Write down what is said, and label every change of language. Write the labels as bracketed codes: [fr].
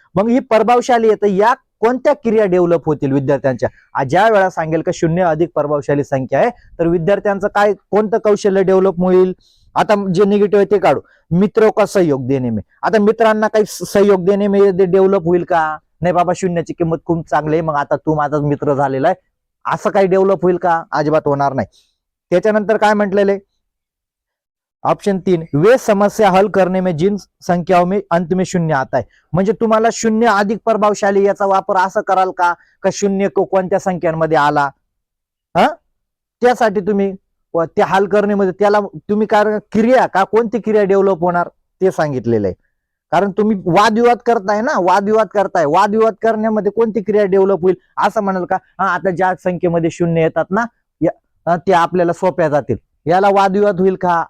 [mr] मग ही प्रभावशाली आहे, तर या कोणत्या क्रिया डेव्हलप होतील विद्यार्थ्यांच्या, ज्या वेळा सांगेल का शून्य अधिक प्रभावशाली संख्या आहे, तर विद्यार्थ्यांचं काय कोणतं कौशल्य डेव्हलप होईल. आता जे निगेटिव्ह आहे ते काढू, [hi] मित्रों का सहयोग देणे में. [mr] आता मित्रांना काही सहयोग देणे में डेव्हलप होईल का, नाही बाबा शून्याची किंमत खूप चांगली आहे, मग आता तू माझा मित्र झालेला आहे, असं काही डेव्हलप होईल का, अजिबात होणार नाही. त्याच्यानंतर काय म्हटलेले, [hi] ऑप्शन 3, वे समस्या हल करने में जिन संख्याओं में अंत में शून्य आता है. [mr] म्हणजे तुम्हाला शून्य अधिक प्रभावशाली याचा वापर असं कराल का शून्य कोणत्या संख्यांमध्ये आला, हा त्यासाठी तुम्ही ते हल करण्यामध्ये त्याला तुम्ही काय क्रिया का कोणती क्रिया डेव्हलप होणार ते सांगितलेलं आहे. कारण तुम्ही वादविवाद करताय ना, वादविवाद करण्यामध्ये कोणती क्रिया डेव्हलप होईल असं म्हणाल का, आता ज्या संख्येमध्ये शून्य येतात ना ते आपल्याला सोप्या जातील, याला वादविवाद होईल का?